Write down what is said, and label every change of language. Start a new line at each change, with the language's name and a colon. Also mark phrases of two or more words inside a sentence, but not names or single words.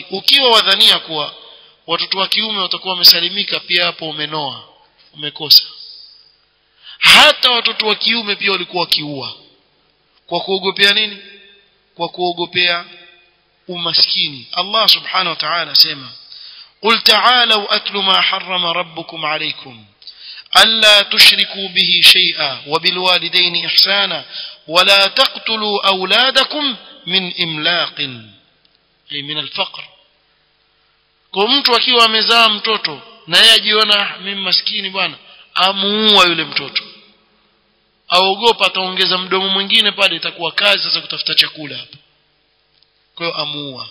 Swahili: Ukiwa wadhania kuwa watoto wa kiume watakuwa wamesalimika, pia hapo umenoa, umekosa. Hata watoto wa kiume pia walikuwa wakiua. Kwa kuogopea nini? Kwa kuogopea umaskini. Allah
Arabic: سبحانه وتعالى
Swahili: sema,
Arabic: قل تعالوا أتل ما حرم ربكم عليكم ألا تشركوا به شيئا وبالوالدين إحسانا ولا تقتلوا أولادكم من إملاق، أي من الفقر.
Swahili: Kwa mtu akiwa amezaa mtoto na yeye ajiona mimi maskini bwana, amuua yule mtoto, aogopa ataongeza mdomo mwingine pale, itakuwa kazi sasa kutafuta chakula hapa, kwa hiyo amuua.